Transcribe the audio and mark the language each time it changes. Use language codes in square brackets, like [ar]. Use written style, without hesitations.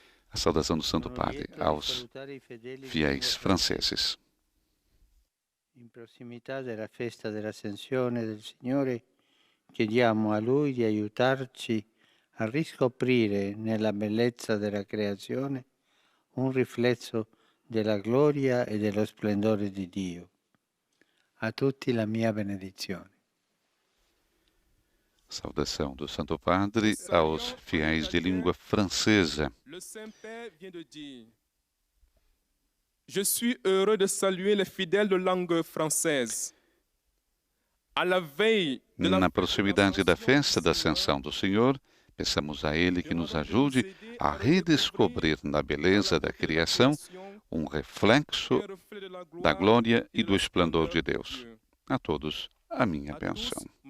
[pt] A saudação do Santo Padre aos fiéis franceses. [it] In prossimità della festa dell'Ascensione del Signore, chiediamo a Lui di aiutarci a riscoprire nella bellezza della creazione un riflesso della gloria e dello splendore di Dio. A tutti la mia benedizione. [pt] Saudação do Santo Padre aos fiéis de língua francesa. [fr] Le Saint-Père vient de dire: Je suis heureux de saluer les fidèles de langue française. À la veille de la [pt] Na proximidade da festa da Ascensão do Senhor, peçamos a Ele que nos ajude a redescobrir na beleza da criação um reflexo da glória e do esplendor de Deus. A todos, a minha bênção.